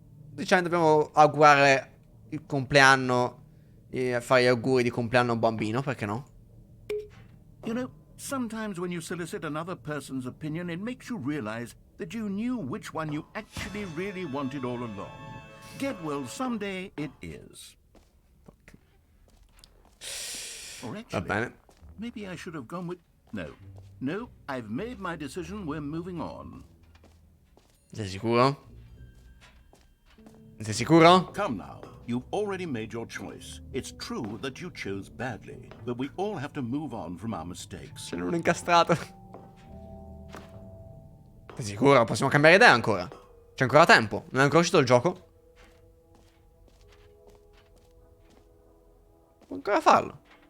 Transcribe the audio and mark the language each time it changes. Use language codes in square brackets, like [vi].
[it] 12 anni dobbiamo augurare il compleanno e fare gli auguri di compleanno a un bambino, perché no? [en] You know, sometimes when you solicit another person's opinion, it makes you realize that you knew which one you actually really wanted all along. Get well someday it is. Or [it] Va [en] actually, [it] bene. [en] maybe I should have gone with... No, I've made my decision, we're moving on. [it] Sei sicuro? Sei sicuro? [en] Come now, you've already made your choice. It's true that you chose badly, but we all have to move on from our mistakes. [it] Ce n'è uno incastrato. Sei sicuro? Possiamo cambiare idea ancora. C'è ancora tempo. Non è ancora uscito il gioco. Può ancora farlo.